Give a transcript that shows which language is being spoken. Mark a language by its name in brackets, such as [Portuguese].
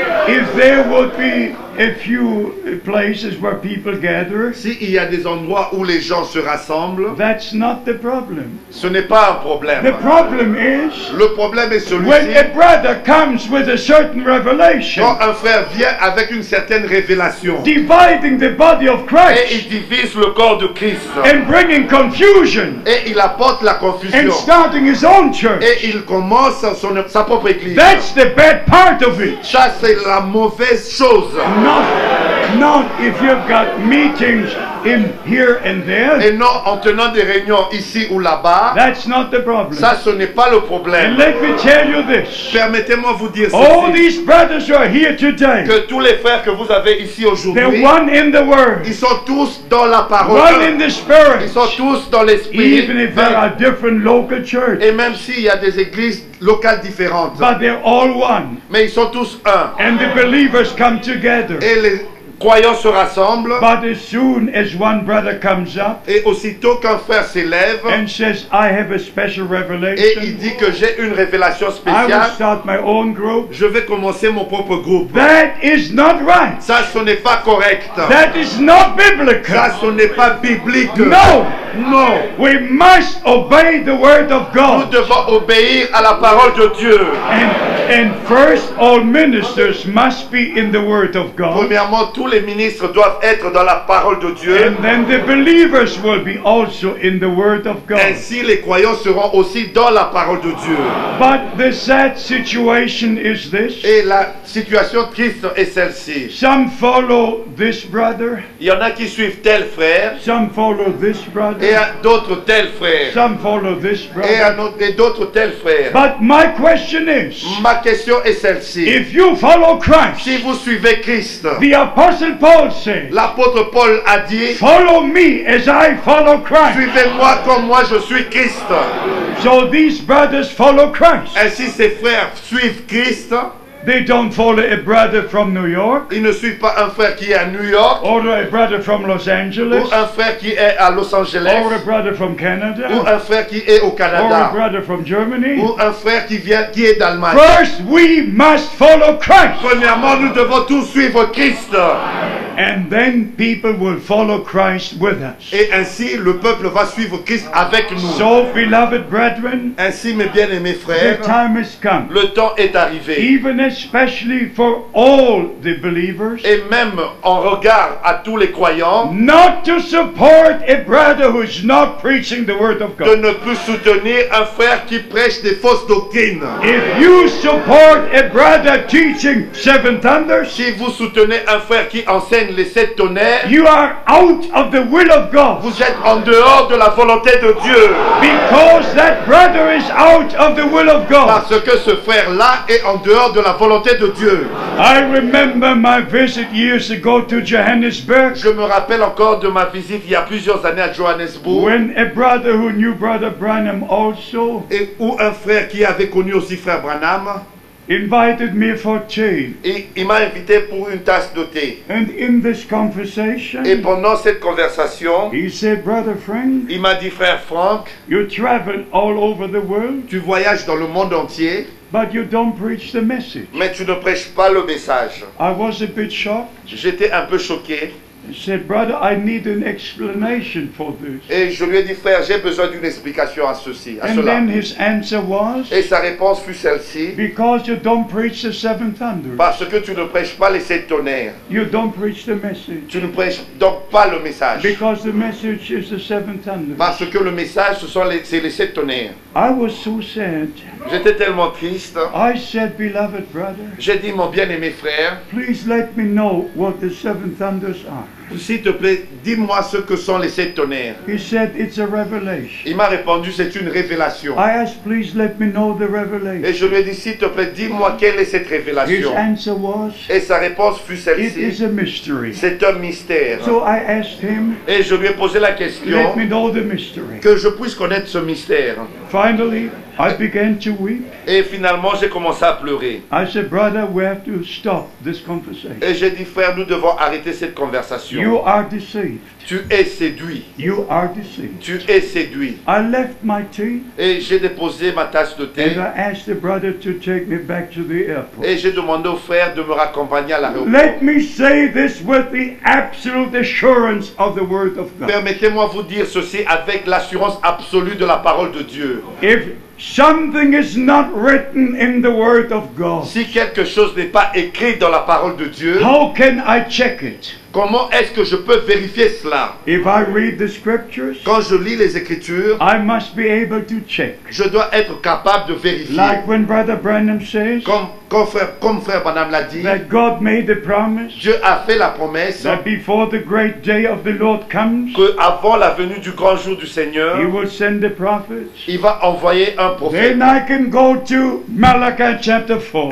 [English] If there would be a few places where people gather, [French] S'il y a des endroits où les gens se rassemblent, [English] that's not the problem. [French] ce n'est pas un [English] The [French] problème. [English] problem is [French] Le problème est [English] when [French] celui-ci. [English] a brother comes with a certain revelation, [French] Quand un frère vient avec une certaine révélation [English] dividing the body of [French] et [English] Christ [French] il divise le corps de Christ [English] and bringing confusion [French] et il apporte la [English] and [French] confusion [English] starting his own church, [French] et il commence sa propre église. [English] that's the bad part of it. [French] Ça, c'est la mauvaise chose. [English] Not if you've got meetings in here and there. [French] Et non en tenant des réunions ici ou là-bas. [English] That's not the problem. [French] Ça, ce n'est pas le [English] And [French] problème. [English] let me tell you this. [French] Permettez-moi vous dire [English] All these brothers who are here today, [French] que tous les frères que vous avez ici [English] they're [French] aujourd'hui, [English] one in the Word, [French] ils sont tous dans la [English] one [French] parole. [English] in the [French] Ils [English] Spirit, [French] sont tous dans l'esprit. [English] even if there are different local churches. [French] Et même s'il y a des églises locales différentes. [English] But they're all one. [French] Mais ils sont tous un. [English] And the believers come together. [French] Et les croyants se rassemblent. [English] But as soon as one brother comes up [French] Et aussitôt qu'un frère s'élève [English] and says, I have a special [French] et il [English] revelation, [French] dit que j'ai une révélation [English] I will [French] spéciale, [English] start my own group. [French] je vais commencer mon propre groupe. [English] That is not right. [French] Ça, ce n'est pas correct. [English] That is not biblical. [French] Ça, ce n'est pas biblique. [English] No. [French] Non. [English] We must obey the word of [French] Nous [English] God. [French] devons obéir à la parole de Dieu. [English] And first, all ministers must be in the word of God. [French] Premièrement, tous les ministres doivent être dans la parole de Dieu. [English] And then the believers will be also in the word of God. [French] Ainsi, les croyants seront aussi dans la parole de Dieu. [English] But the sad situation is this. [French] Et la situation triste est celle-ci. [English] Some follow this brother. [French] Il y en a qui suivent tel frère [English] Some follow this [French] et [English] brother. [French] d'autres tel frère [English] Some follow this brother. [French] et d'autres tel frère. [English] But my question is, [French] Ma question est celle-ci. [English] if you follow Christ, [French] Si vous suivez Christ, [English] the Apostle Paul said, [French] l'apôtre Paul a dit, [English] follow me as I follow Christ. [French] suivez-moi comme moi je suis Christ. [English] So these brothers follow Christ. [French] Ainsi ces frères suivent Christ. [English] They don't follow a brother from New York [French] Ils ne suivent pas un frère qui est à New York [English] or a brother from Los [French] ou [English] Angeles [French] un frère qui est à Los Angeles [English] or a brother from [French] ou [English] Canada [French] un frère qui est au [English] or a [French] Canada [English] brother from Germany. [French] ou un frère qui est d'Allemagne. [English] First, we must follow Christ. [French] Premièrement, nous devons tous suivre Christ. [English] And then people will follow Christ with us. [French] Et ainsi, le peuple va suivre Christ avec nous. [English] So, beloved brethren, [French] Ainsi, mes bien-aimés [English] the [French] frères, [English] time has come, [French] le temps est arrivé. [English] even especially for all the believers, [French] Et même en regard à tous les croyants, [English] not to support a brother who is not preaching the word of [French] de [English] God. [French] ne plus soutenir un frère qui prêche des fausses doctrines. [English] If you support a brother teaching seven thunders, [French] Si vous soutenez un frère qui enseigne les 7 tonnerres, [English] you are out of the will of God, [French] vous êtes en dehors de la volonté de Dieu. [English] because that brother is out of the will of God. [French] Parce que ce frère-là est en dehors de la volonté de Dieu. [English] I remember my visit years ago to Johannesburg, [French] Je me rappelle encore de ma visite il y a plusieurs années à Johannesburg, [English] when a brother who knew Brother Branham also [French] et où un frère qui avait connu aussi frère Branham, [English] invited me for tea. [French] et il m'a invité pour une tasse de thé. [English] And in this conversation, [French] Et pendant cette conversation, [English] he said, Brother Frank, [French] il m'a dit, frère Franck, [English] you travel all over the world, [French] tu voyages dans le monde entier, [English] but you don't preach the message. [French] mais tu ne prêches pas le message. [English] I was a bit shocked. [French] J'étais un peu choqué. [English] said, "Brother, I need an explanation for this." [French] Et je lui ai dit, frère, j'ai besoin d'une explication à ceci, à [English] And [French] cela. [English] then his answer was, [French] Et sa réponse fut celle-ci, [English] "Because you don't preach the seven thunders. [French] parce que tu ne prêches pas les 7 tonnerres. [English] You don't preach the message. [French] Tu ne prêches donc pas le message. [English] Because the message is the seven thunders." [French] Parce que le message, c'est les 7 tonnerres. [English] I was so sad. [French] J'étais tellement triste. [English] I said, "Beloved brother, [French] J'ai dit, mon bien-aimé frère, [English] please let me know what the seven thunders are." [French] s'il te plaît, dis-moi ce que sont les 7 tonnerres. [English] He said, "It's a revelation." [French] Il m'a répondu, c'est une révélation. [English] I asked, "Please let me know the [French] Et [English] revelation." [French] je lui ai dit, s'il te plaît, dis-moi quelle est cette [English] His [French] révélation. [English] answer was, [French] Et sa réponse fut [English] "It is [French] celle-ci, [English] a mystery." [French] c'est un mystère. [English] So I asked him, [French] Et je lui ai posé la [English] "Let [French] question, [English] me know the mystery." [French] que je puisse connaître ce mystère. [English] Finally, I began to weep. [French] Et finalement, j'ai commencé à pleurer. [English] I said, "Brother, we have to stop this conversation. [French] Et j'ai dit, frère, nous devons arrêter cette conversation. [English] You are deceived. [French] Tu es séduit. [English] You are deceived." [French] Tu es séduit. [English] I left my tea [French] Et j'ai déposé ma tasse de thé. [English] and I asked the brother to take me back to the airport. [French] Et j'ai demandé au frère de me raccompagner à l'aéroport. [English] Let me say this with the absolute assurance of the Word of God. [French] Permettez-moi vous dire ceci avec l'assurance absolue de la parole de Dieu. [English] If something is not written in the Word of God, [French] Si quelque chose n'est pas écrit dans la parole de Dieu, [English] how can I check it? [French] comment est-ce que je peux vérifier cela? [English] If I read the Scriptures, [French] Quand je lis les Écritures, [English] I must be able to check. [French] je dois être capable de vérifier. [English] Like when Brother Branham says [French] Comme frère Branham l'a dit, [English] that God made a promise [French] Dieu a fait la promesse [English] that before the great day of the Lord comes, [French] qu'avant la venue du grand jour du Seigneur, [English] He will send the prophets. [French] il va envoyer un prophète. [English] Then I can go to Malachi chapter 4.